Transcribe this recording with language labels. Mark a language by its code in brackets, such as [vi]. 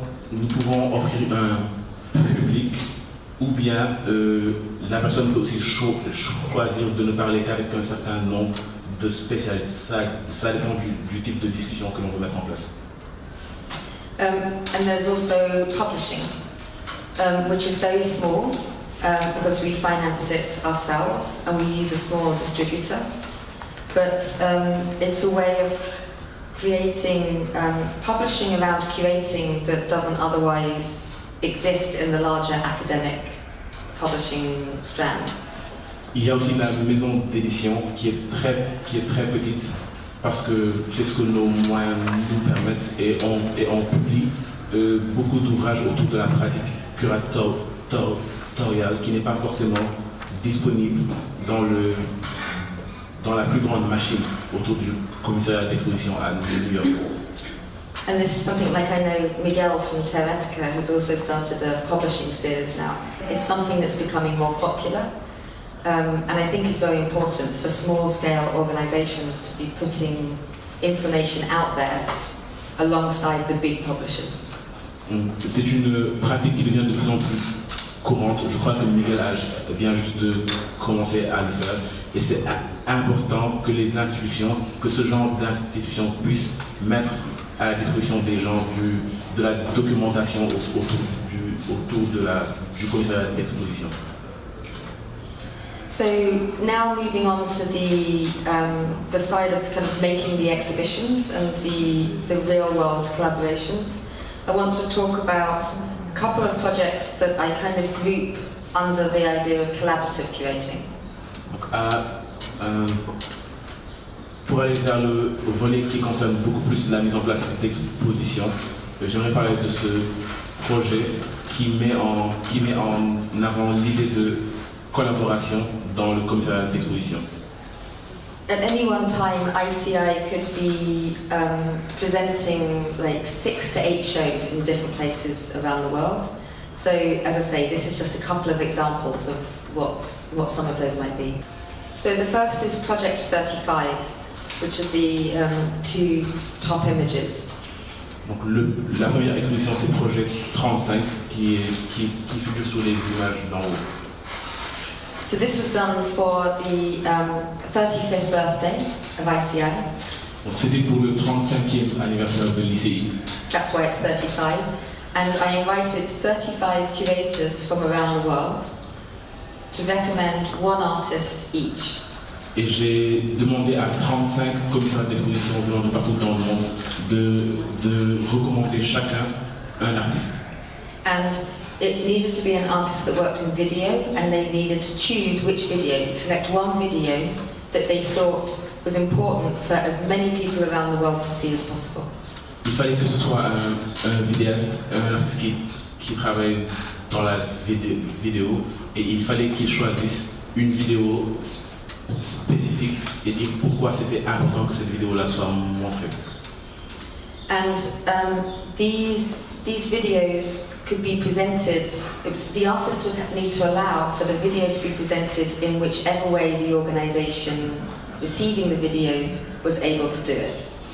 [fr] Nous pouvons offrir un public, ou bien la personne peut aussi choisir de ne parler qu'avec un certain nombre de spécialistes. Ça dépend du type de discussion que l'on veut mettre en place. [en] And there's also publishing, which is very small because we finance it ourselves and we use a small distributor. But it's a way of creating publishing around curating that doesn't otherwise exist in the larger academic publishing strands. [fr] Il y a aussi la maison d'édition qui est très petite parce que c'est ce que nos moyens nous permettent et on publie beaucoup d'ouvrages autour de la pratique curatoriale qui n'est pas forcément disponible dans la plus grande machine autour du commissariat d'exposition à New York. [en] And this is something like I know Miguel from Teoretica has also started a publishing series now. It's something that's becoming more popular and I think it's very important for small scale organisations to be putting information out there alongside the big publishers. [fr] C'est une pratique qui devient de plus en plus courante. Je crois que Miguel vient juste de commencer à le faire et c'est important que les institutions, que ce genre d'institutions puissent mettre à la disposition des gens de la documentation autour du commissariat d'exposition. [en] So now moving on to the side of kind of making the exhibitions and the real world collaborations, I want to talk about a couple of projects that I kind of group under the idea of collaborative curating. [fr] Pour aller vers le volet qui concerne beaucoup plus la mise en place d'expositions, j'aimerais parler de ce projet qui met en avant l'idée de collaboration dans le commissariat d'exposition. [en] At any one time, ICI could be presenting like 6 to 8 shows in different places around the world. So, as I say, this is just a couple of examples of what some of those might be. So the first is Project 35, which are the 2 top images. [fr] Donc la première exposition c'est Projet 35 qui figure sur les images d'en haut. [en] So this was done for the 35th birthday of ICI. [fr] Donc c'était pour le 35e anniversaire de l'ICI. [en] That's why it's 35. And I invited 35 curators from around the world to recommend one artist each. [fr] Et j'ai demandé à 35 commissaires d'exposition venant de partout dans le monde de recommander chacun un artiste. [en] And it needed to be an artist that worked in video, and they needed to choose which video, select one video that they thought was important for as many people around the world to see as possible. [fr] Il fallait que ce soit un vidéaste, un artiste qui travaille dans la vidéo, et il fallait qu'il choisisse une vidéo spécifique et dire pourquoi c'était important que cette vidéo-là soit montrée. [en] And these videos could be presented, the artist would need to allow for the video to be presented in whichever way the organisation receiving the videos was able to do it.